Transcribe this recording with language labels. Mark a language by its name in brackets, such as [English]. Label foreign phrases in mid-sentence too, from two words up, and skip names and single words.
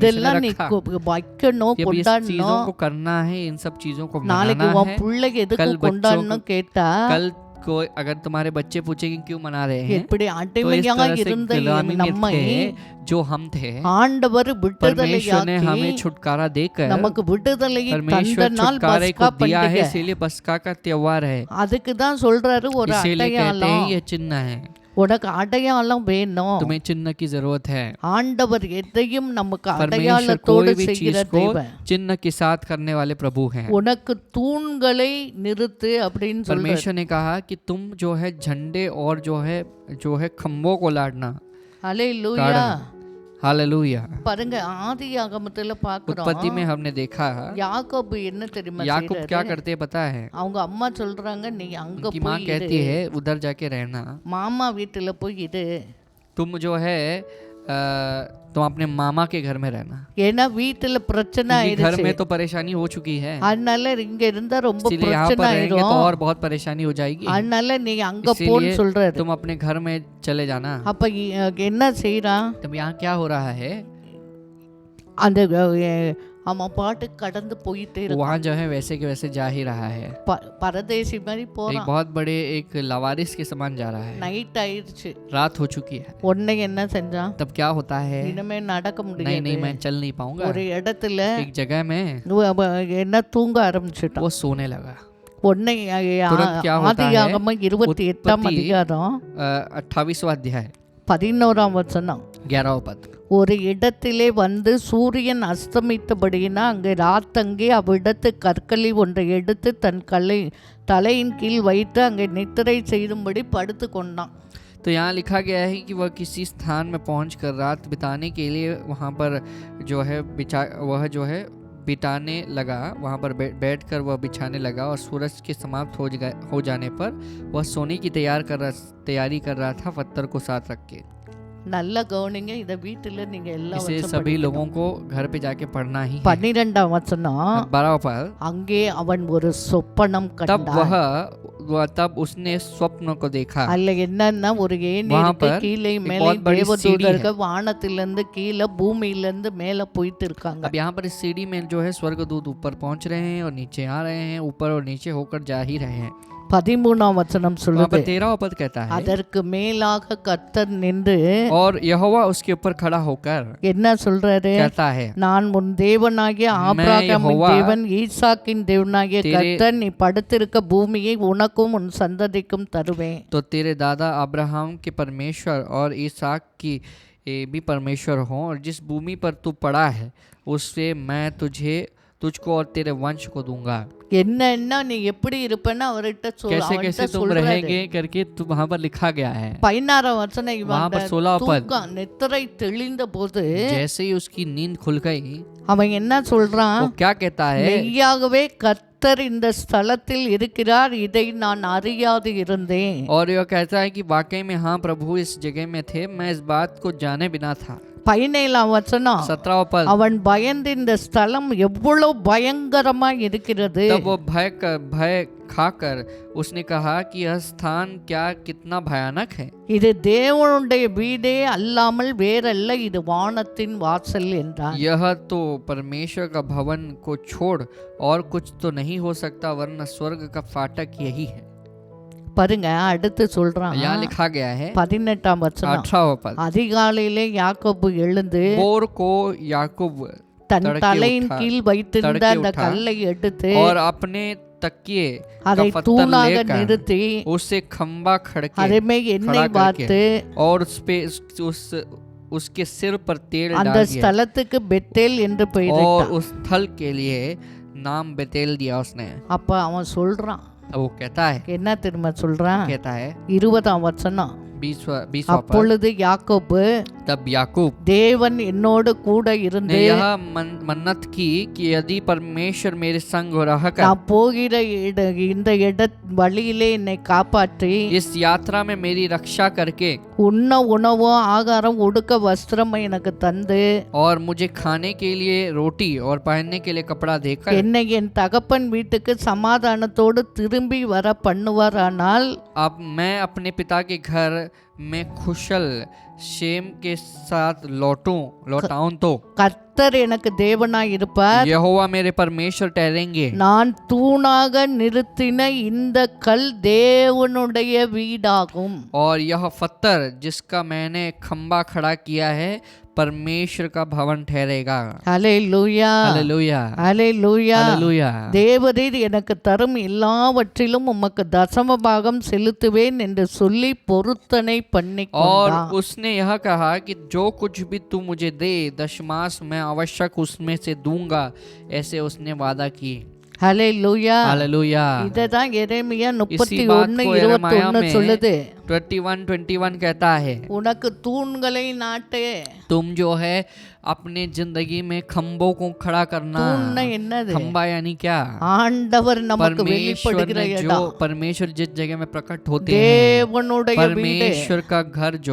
[Tamil] இதெல்லாம் [Hindi] ने [Tamil] நீ [Hindi] रखा। [Tamil] வைக்கணும், [Hindi] जब इस चीजों [Tamil] கொண்டாடணும். [Hindi] को करना है, इन सब चीजों को [Tamil] நாளைக்கு [Hindi] मनाना [Tamil] உன் [Hindi] है। [Tamil] பிள்ளைக்கு எதுக்கு [Hindi] कल बच्चों [Tamil] கொண்டாடணும் கேட்டா, [Hindi] कल को अगर तुम्हारे बच्चे पूछेंगे क्यों मना रहे हैं, [Tamil] எப்படி [Hindi] तो इस [Tamil] அடிமையாக [Hindi] तरह से [Tamil] இருந்த [Hindi] गुलामी में [Tamil] நம்மை [Hindi] थे जो हम थे। [Tamil] ஆண்டவர் [Hindi] परमेश्वर ने [Tamil] விடுதலையாக்கி [Hindi] हमें छुटकारा देकर [Tamil] நமக்கு விடுதலையை [Hindi] परमेश्वर [Tamil] தந்த நாள் [Hindi] छुटकारे [Tamil] பஸ்கா [Hindi] को दिया है, [Tamil] பண்டிகை. [Hindi] इसीलिए बस्का का त्योहार है। [Tamil] அதுக்கு தான் சொல்றாரு ஒரு [Hindi] इसीलिए कहते [Tamil] அடையாளம். [Hindi] हैं ये चिन्ह है, [Tamil] உனக்கு அடையாளம் வேணும். [Hindi] तुम्हें चिन्ह की जरूरत है। [Tamil] ஆண்டவர் எதையும் நமக்கு [Hindi] परमेश्वर [Tamil] அடையாளத்தோடு [Hindi] कोई भी [Tamil] செய்கிற [Hindi] चीज को [Tamil] தேவன். [Hindi] चिन्ह के साथ करने वाले प्रभु हैं। [Tamil] உனக்கு தூண்களை நிறுத்து அப்படின்னு சொல்றாரு. [Hindi] परमेश्वर ने कहा कि तुम जो है झंडे और जो है खम्बों को लाड़ना। [Tamil] ஹல்லேலூயா. [Hindi] हालेलुया। [Tamil] பாருங்க, ஆதியாகமத்துல [Hindi] उत्पत्ति [Tamil] பார்க்கிறோம், [Hindi] में हमने देखा [Tamil] யாக்கோபு என்ன தெரியுமா [Hindi] याकूब क्या [Tamil] செய்றாரு? [Hindi] करते हैं पता है? [Tamil] அவங்க அம்மா சொல்றாங்க, நீ அங்க [Hindi] उनकी माँ [Tamil] போய் [Hindi] कहती [Tamil] இரு, [Hindi] है उधर जाके रहना। [Tamil] மாமா வீட்டுல போய் இரு. [Hindi] तुम जो है तुम अपने मामा के घर में रहना, [Tamil] ஏன்னா வீட்டுல பிரச்சனை [Hindi] क्योंकि घर [Tamil] ஆயிடுச்சு. [Hindi] में तो परेशानी हो चुकी है, [Tamil] அதனால இங்க இருந்தா ரொம்ப [Hindi] इसलिए यहाँ [Tamil] பிரச்சனை [Hindi] पर रहेंगे तो [Tamil] ஆயிரும். [Hindi] और बहुत परेशानी हो जाएगी। [Tamil] அதனால நீ அங்க [Hindi] इसीलिए [Tamil] போன்னு சொல்றாரு. [Hindi] तुम अपने घर में चले जाना। [Tamil] அப்ப என்ன செய்யறான்? [Hindi] तब यहाँ क्या हो रहा है? [Tamil] அந்த அவன் பாட்டு கடந்து போயிட்டே இருக்கான். [Hindi] वहाँ जो है वैसे के वैसे जा ही रहा है। [Tamil] பரதேசி மாதிரி [Hindi] एक [Tamil] போறான். [Hindi] बहुत बड़े एक लवारिस के समान जा रहा है। [Tamil] நைட் ஆயிடுச்சு. [Hindi] रात हो चुकी है। [Tamil] உடனே என்ன செஞ்சான்? [Hindi] तब क्या होता है? [Tamil] இனிமே நடக்க [Hindi] नहीं [Tamil] முடியாது. [Hindi] नहीं मैं चल नहीं पाऊंगा। [Tamil] ஒரு இடத்துல [Hindi] एक जगह में [Tamil] என்ன தூங்க ஆரம்பிச்சுட்டான். [Hindi] वो सोने लगा। [Tamil] உடனே [Hindi] तुरंत क्या होता है? [Tamil] ஆதியாகமம் 28ஆம் [Hindi] उत्पत्ति [Tamil] அதிகாரம் [Hindi] 28वां अध्याय [Tamil] 11ஆம் வசனம். [Hindi] 11वां पद। [Tamil] ஒரு இடத்திலே வந்து சூரியன் அஸ்தமித்தபடியினா அங்கே ராத்தங்கி அவ்விடத்து கற்களி ஒன்றை எடுத்து தன் தலையின் கீழ் வைத்து அங்கே நித்திரை செய்யும்படி படுத்து கொண்டான். [Hindi] तो यहाँ लिखा गया है कि वह किसी स्थान में पहुंचकर रात बिताने के लिए वहाँ पर जो है बिताने लगा। वहाँ पर बैठकर वह बिछाने लगा और सूरज के समाप्त हो जाने पर वह सोने की तैयारी कर रहा था, पत्थर को साथ रख के। [Tamil] நல்ல கவனிங்க, இதை வீட்டில் நீங்கள் எல்லாம் [Hindi] इसे सभी लोगों को घर पे जाके पढ़ना ही है। [Tamil] 12ஆம் வசனம். [Hindi] 12वां पद। [Tamil] அங்கே அவன் ஒரு சொப்பனம் கண்டான். [Hindi] तब उसने स्वप्न को देखा। [Tamil] அல்ல என்னன்னா, ஒரு ஏணி இருக்கு, கீழே மேலே தேவதூதர்கள் வானத்திலிருந்து கீழே பூமியிலிருந்து மேலே போயிட்டு இருக்காங்க. [Hindi] अब यहाँ पर इस सीढ़ी में जो है स्वर्गदूत ऊपर पहुंच रहे हैं और नीचे आ रहे हैं, ऊपर और नीचे होकर जा ही रहे हैं। [Tamil] 13ஆம் வசனம் சொல்லுது, [Hindi] 13वां पद कहता है, [Tamil] அதற்கு மேலாக கர்த்தர் நின்று [Hindi] और यहोवा उसके ऊपर खड़ा होकर [Tamil] என்ன சொல்றாரு? [Hindi] कहता है, [Tamil] நான் உன் தேவனாகிய ஆபிரகாமின் தேவன், ஈசாக்கின் தேவனாகிய கர்த்தர், நீ படுத்திருக்க பூமியை உனக்கும் உன் சந்ததிக்கும் தருவேன். [Hindi] तो तेरे दादा अब्राहम के परमेश्वर और ईसाक की भी परमेश्वर हों, और जिस भूमि पर तू पड़ा है उससे मैं तुझको और तेरे वंश को दूंगा। [Tamil] என்ன நீ எப்படி இருப்பேன்னா அவர்கிட்ட [Hindi] कैसे कैसे तुम रहेंगे करके तो वहाँ पर लिखा गया है। [Tamil] 16ஆம் வசனம். [Hindi] वहाँ पर 16वां पद। [Tamil] நித்திரை தெளிந்த போது [Hindi] जैसे ही उसकी नींद खुल गई, [Tamil] அவன் என்ன சொல்றான்? [Hindi] वो क्या कहता है? [Tamil] மெய்யாகவே கர்த்தர் இந்த ஸ்தலத்தில் இருக்கிறார், இதை நான் அறியாது இருந்தேன். [Hindi] और यह कहता है कि वाकई में हाँ प्रभु इस जगह में थे, मैं इस बात को जाने बिना था। [Tamil] 17ஆம் வசனம். [Hindi] 17वां पद। [Tamil] அவன் பயந்து இந்த ஸ்தலம் எவ்வளவு பயங்கரமா இருக்கிறது. [Hindi] तब वो भय खाकर उसने कहा कि यह स्थान क्या कितना भयानक है। [Tamil] இது தேவனுடைய வீடே அல்லாமல் வேறல்ல, இது வானத்தின் வாசல் என்றான். [Hindi] यह तो परमेश्वर का भवन को छोड़ और कुछ तो नहीं हो सकता, वरना स्वर्ग का फाटक यही है। [Tamil] பாருங்க, அடுத்து சொல்றான். [Hindi] यहाँ लिखा गया है [Tamil] 18ஆம் வசனம். [Hindi] 18वां पद। [Tamil] அதிகாலையிலே யாக்கோபு எழுந்து [Hindi] भोर को याकूब [Tamil] தன் தலையின் கீழ் வைத்திருந்த அந்த கல்லை எடுத்து [Hindi] और अपने तकिए [Tamil] அதை [Hindi] का पत्थर [Tamil] தூணாக [Hindi] लेकर [Tamil] நிறுத்தி [Hindi] उससे खंबा खड़के [Tamil] அதை மேல் எண்ணெய் வார்த்து [Hindi] और उस पे उस उसके सिर पर तेल [Tamil] அந்த [Hindi] डाल दिया [Tamil] ஸ்தலத்துக்கு பெத்தேல் என்று [Hindi] और [Tamil] பெயரிட்டான். [Hindi] उस स्थल के लिए नाम बेतेल दिया उसने। [Tamil] அப்ப அவன் சொல்றான், [Hindi] अब वो कहता है [Tamil] என்ன திரும்ப சொல்றான்? [Hindi] कहता है [Tamil] 20ஆம் வசனம், [Hindi] 20वां पर, [Tamil] அப்பொழுது யாக்கோபு, [Hindi] तब याकूब [Tamil] தேவன் என்னோடு கூட [Hindi] ने [Tamil] இருந்து [Hindi] यह मन्नत की कि यदि परमेश्वर मेरे संग रहकर [Tamil] நான் போகிற இந்த வழியிலே என்னை காப்பாற்றி [Hindi] इस यात्रा में मेरी रक्षा करके [Tamil] உண்ண உணவோ ஆகாரம் உடுக்க வஸ்திரம் எனக்கு தந்து [Hindi] और मुझे खाने के लिए रोटी और पहनने के लिए कपड़ा देकर [Tamil] என்னை என் தகப்பன் வீட்டுக்கு சமாதானத்தோடு திரும்பி வர பண்ணுவாரானால் [Hindi] अब मैं अपने पिता के घर में खुशल शेम के साथ लौटाऊं तो [Tamil] கர்த்தர் எனக்கு தேவனாய் இருப்பார். [Hindi] यहोवा मेरे परमेश्वर ठहरेंगे। [Tamil] நான் தூணாக நிறுத்தின இந்த கல் தேவனுடைய வீடாகும். [Hindi] और यह पत्थर जिसका मैंने खंबा खड़ा किया है परमेश्वर का भवन ठहरेगा। [Tamil] ஹல்லேலூயா, [Hindi] हालेलुया [Tamil] ஹல்லேலூயா. [Hindi] हालेलुया। [Tamil] தேவரீர் எனக்கு தரும் எல்லாவற்றிலும் உமக்கு தசம பாகம் செலுத்துவேன் என்று சொல்லி பொருத்தனை பண்ணி [Hindi] और [Tamil] கொண்டான். [Hindi] उसने यह कहा कि जो कुछ भी तू मुझे दे दशमास मैं आवश्यक उसमें से दूंगा, ऐसे उसने वादा की। [Tamil] ஹல்லேலூயா. [Hindi] हालेलुया। [Tamil] இததான் எரேமியா [Hindi] इसी बात को यिर्मयाह 31:21 में [Tamil] சொல்லுது. [Hindi] 21:21 कहता है [Tamil] உனக்கு தூண்களை நாட்டு. [Hindi] तुम जो है अपने जिंदगी में खंबों को खड़ा करना। [Tamil] தூண்னா என்னது? [Hindi] खंबा यानी क्या? [Tamil] ஆண்டவர் நமக்கு [Hindi] परमेश्वर [Tamil] வெளிப்படுகிற [Hindi] ने जो [Tamil] இடம். [Hindi] परमेश्वर जिस जगह में प्रकट होते हैं [Tamil] தேவனுடைய வீடு. [Hindi] परमेश्वर का घर जो